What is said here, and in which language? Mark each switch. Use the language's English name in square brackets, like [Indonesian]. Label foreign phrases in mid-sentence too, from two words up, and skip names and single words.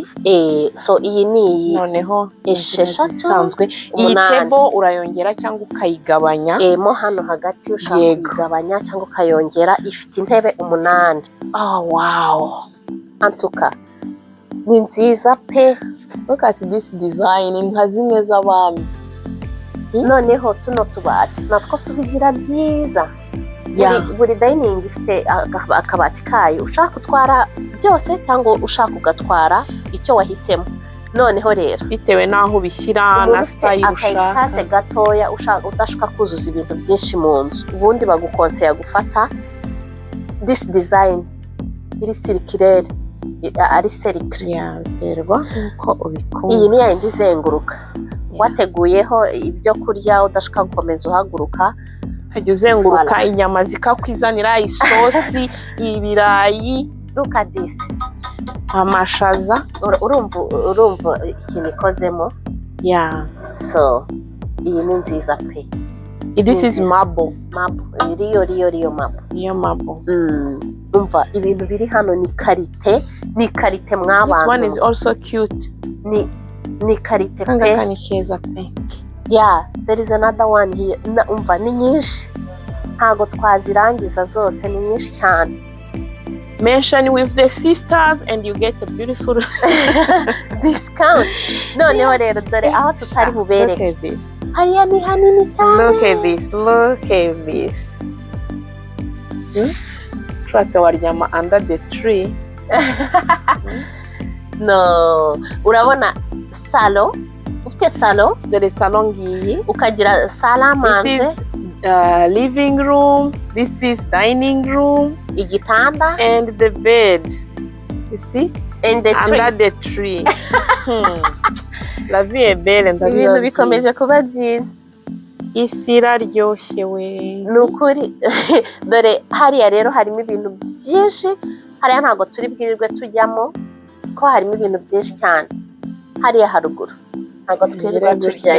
[Kinyarwanda] So iyi ni noneho 6 isanzwe. Iyi table urayongera cyangwa ukayigabanya. Mo hano hagati ushaka kuyigabanya cyangwa ukayongera. Ifite intebe 8. Wow. Antuka ni nziza pe. [English] Look at this design, [Kinyarwanda] nka zimwe z'abami. Noneho tuno tubati natwo tubigira byiza. Buri dining ifite akabati kayo. Ushaka utwara byose cyangwa ushaka ugatwara icyo wahisemo. Noneho rero bitewe naho bishyira na style ushaka. Akazi gatoya udashaka kuzuza ibintu byinshi mu nzu. Ubundi bagukonseye gufata [English] this design [Kinyarwanda] iri circular, ari circular. Biterwa uko ubikunda. Iyi ni yindi izenguruka. Wateguyeho ibyo kurya udashaka gukomeza uhaguruka. Ukajya uzenguruka inyama zikakwizanira isosi, ibirayi. [English] Look at this. [Kinyarwanda] Amashaza. Urumva ikintu ikozemo. So iyi ni nziza pe. [English] This is marble. [Kinyarwanda] Riyo marble. Iyo marble. Umva ibintu biri hano ni karite mw'abantu. [English] This one is also cute. [Kinyarwanda] Ni karite pe. Kanga ni keza pe. [English] There is another one here. [Kinyarwanda] Umva ni nyinshi. Ntago twazirangiza zose, ni nyinshi cyane. [English] Mention with the sisters and you get a beautiful discount. [Kinyarwanda] Noneho rero dore aho tutari bubereke. Hariya ni hanini cyane. [English] Look at this. [Kinyarwanda] Ushobora waryama [English] under the tree. [Kinyarwanda] No, urabona salo. Ufite salo. Dore salo ngiyi. Ukagira [French] salle à manger. [English] Living room. This is dining room. [Kinyarwanda] Igitanda. [English] And the bed. You see? And the tree. Under the tree. [French] La vie est belle. [Kinyarwanda] Ibintu bikomeje kuba byiza. Isi iraryoshye we. Nukuri. Dore hariya rero harimo ibintu byinshi. Hariya ntabwo turi bwirirwe tujyamo ko harimo ibintu byinshi cyane. Hariya haruguru ntabwo twirirwa tujyayo.